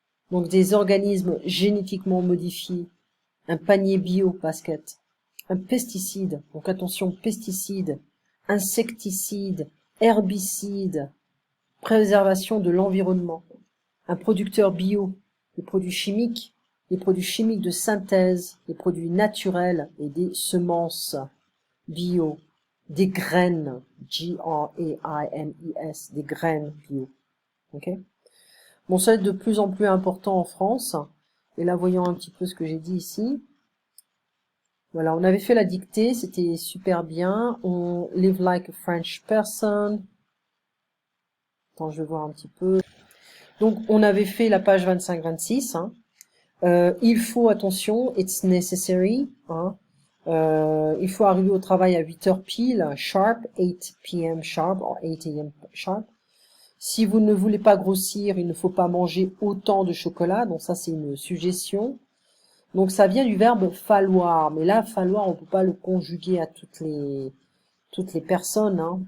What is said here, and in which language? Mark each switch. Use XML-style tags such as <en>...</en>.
<fr>donc des organismes génétiquement modifiés, un panier bio, basket, un pesticide, donc attention, pesticide, insecticide, herbicide, préservation de l'environnement, un producteur bio, les produits chimiques de synthèse, les produits naturels et des semences bio, des graines, Graines, des graines bio. Ok? Bon, ça va être de plus en plus important en France. Et là, voyons un petit peu ce que j'ai dit ici. Voilà, on avait fait la dictée, c'était super bien.</fr> <en>On live like a French person.</en> <fr>Attends, je vais voir un petit peu. Donc, on avait fait la page 25-26. Hein. Il faut, attention,</fr> <en>it's necessary.</en> <fr>Hein. Il faut arriver au travail à 8 heures pile,</fr> <en>sharp, 8 p.m. sharp, or 8 a.m. sharp.</en> <fr>Si vous ne voulez pas grossir, il ne faut pas manger autant de chocolat. Donc ça, c'est une suggestion. Donc ça vient du verbe falloir. Mais là, falloir, on peut pas le conjuguer à toutes les personnes. Hein.</fr>